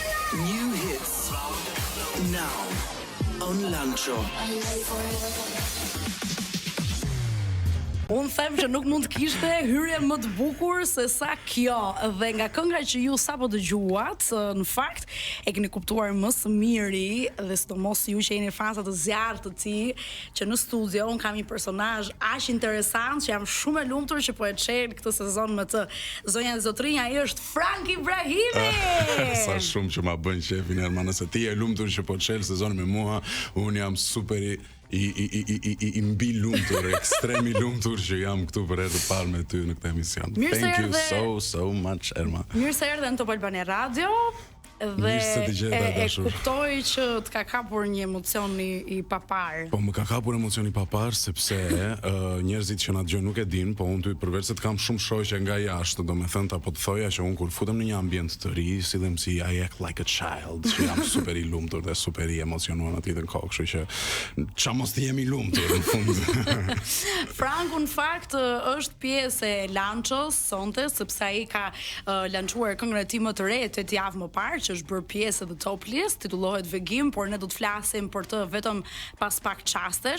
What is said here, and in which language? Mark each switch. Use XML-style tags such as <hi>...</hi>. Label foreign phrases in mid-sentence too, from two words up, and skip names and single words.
<en>New hits now on Lancho.</en> <sq>Unë them që nuk mund të kishte hyrje më të bukur se sa kjo. Dhe nga kënga që ju sapo dëgjuat, në fakt e keni kuptuar më së miri, dhe sidomos ju që jeni fansa të zjarrt të tij, që në studio un kam një personazh aq interesant që jam shumë e lumtur që po e çel këtë sezon me të. Zonja dhe zotrinja, ai është Frank Ibrahimi. Sa shumë që ma bën qefin Erma, nëse ti e lumtur që po çel sezonin me mua, un jam super i mbi lumtur, ekstremi lumtur që jam këtu për herë të parë me ty në këtë emision.</sq> <en>Thank you so much, Erma.</en> <sq>Mirë se erdhe në Top Albania Radio. Dhe e kuptoj që të ka kapur një emocion i papar. Po më ka kapur emocion i papar sepse njerëzit që na dëgjojnë nuk e din, po unë ty përveç se të kam shumë shoqe nga jashtë, domethënë apo të thoja që unë kur futem në një ambient të ri, sillem si</sq> <en>I act like a child,</en> <sq>që jam super i lumtur dhe super i emocionuar aty në kohë, kështu që ç'a mos të jemi lumtur në fund. Franku në fakt është pjesë e Lanchos sonte, sepse ai ka lançuar këngën e tij më të re 8 javë më parë, është bërë pjesë e Top List, titullohet Vegim, por ne do të flasim për të vetëm pas pak çastesh.</sq>